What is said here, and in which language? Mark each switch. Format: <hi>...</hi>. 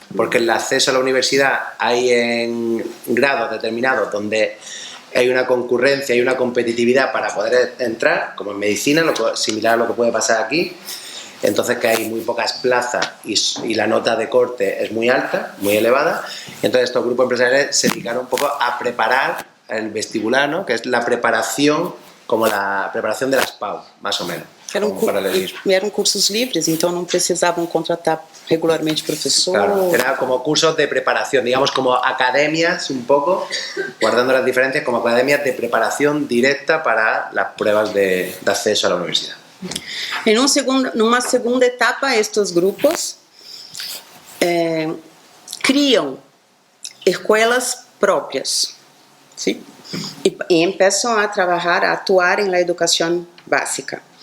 <es>Porque el acceso a la universidad hay en grados determinados donde hay una concurrencia, hay una competitividad para poder entrar, como en medicina, similar a lo que puede pasar aquí. Entonces que hay muy pocas plazas y la nota de corte es muy alta, muy elevada. Entonces estos grupos empresariales se dedicaron un poco a preparar el vestibular, ¿no? Que es la preparación, como la preparación de las PAU, más o menos.</es> <pt>Eram cursos livres, então não precisavam contratar regularmente professor.</pt> <es>Claro, era como cursos de preparación, digamos como academias un poco, guardando las diferencias, como academias de preparación directa para las pruebas de acceso a la universidad.</es> <pt>En uma segunda etapa, estes grupos criam escolas próprias,</pt> <es>¿sí?</es> <pt>E começam a trabalhar, a atuar em la educação básica.</pt>